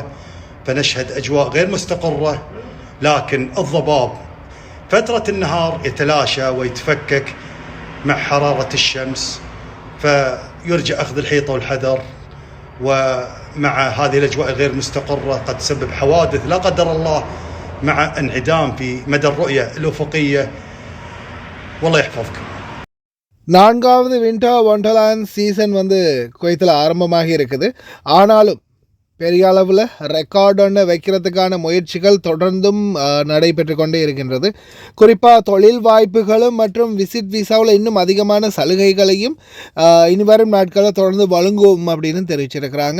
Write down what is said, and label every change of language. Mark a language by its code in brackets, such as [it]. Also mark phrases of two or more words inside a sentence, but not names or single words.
[ar] فنشهد أجواء غير مستقرة، لكن الضباب فترة النهار يتلاشى ويتفكك مع حرارة الشمس، فيرجى أخذ الحيطة والحذر. ومع هذه الأجواء الغير مستقرة قد تسبب حوادث لا قدر الله مع انعدام في مدى الرؤية الأفقية. والله يحفظكم. [ta] 4வது விண்டர் வண்டர்லேண்ட் சீசன் குவைத்தில் ஆரம்பமாகி இருக்குது. ஆனாலும் பெரிய அளவில் ரெக்கார்டு ஒன்று வைக்கிறதுக்கான முயற்சிகள் தொடர்ந்தும் நடைபெற்று கொண்டே இருக்கின்றது. குறிப்பாக தொழில் வாய்ப்புகளும் மற்றும் [en] visit visa [ta] இன்னும் அதிகமான சலுகைகளையும் இனி வரும் நாட்களில் தொடர்ந்து வழங்குவோம் அப்படின்னு தெரிவிச்சிருக்கிறாங்க.